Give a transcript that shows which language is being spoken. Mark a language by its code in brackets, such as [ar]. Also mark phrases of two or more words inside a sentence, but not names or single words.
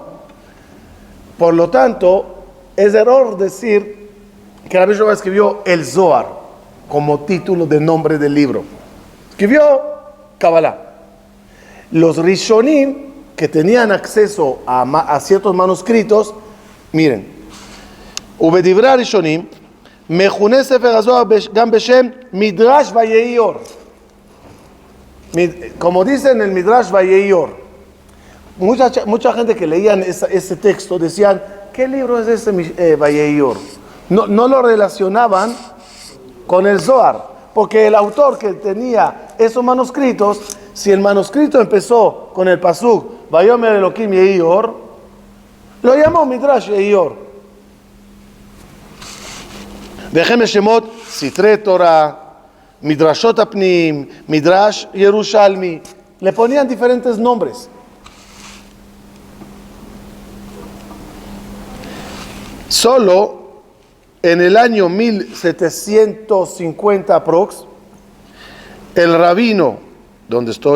[es] Por lo tanto, es error decir que Rabbi Shimon escribió el Zohar como título de nombre del libro. Escribió Kabbalah. Los Rishonim que tenían acceso a ciertos manuscritos, miren, [he] ובדברי הראשונים מכונה ספר הזוהר גם בשם מדרש ויהי-אור. [es] Como dice en el Midrash Vayei-Or, mucha gente que leían ese texto decían, ¿qué libro es ese Vayei-Or? No lo relacionaban con el Zohar, porque el autor que tenía esos manuscritos, si el manuscrito empezó con el pasuk [he] ויאמר אלהים יהי אור, [es] lo llamó Midrash Yei-Or. [he] וכן בשמות סתרי תורה, מדרשות הפנים, מדרש ירושלמי, [es] le ponían diferentes nombres. Solo en el año 1750 aprox, el rabino, ¿dónde estoy?